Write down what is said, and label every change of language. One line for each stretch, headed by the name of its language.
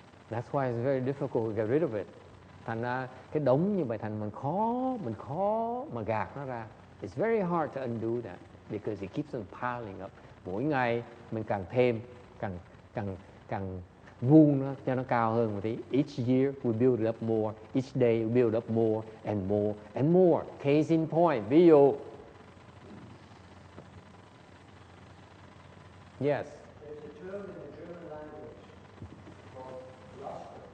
English: That's why it's very difficult to get rid of it.
Vietnamese: Thành ra cái đống như vậy thành mình khó mà gạt nó ra.
English: It's very hard to undo that because it keeps on piling up.
Vietnamese: Mỗi ngày mình càng thêm, càng vuông nó cho nó cao hơn một tí.
English: Each year we build it up more. Each day we build up more and more and more. Case in point,
Vietnamese: ví dụ.
English: Yes. There's a term in the German language called Lust.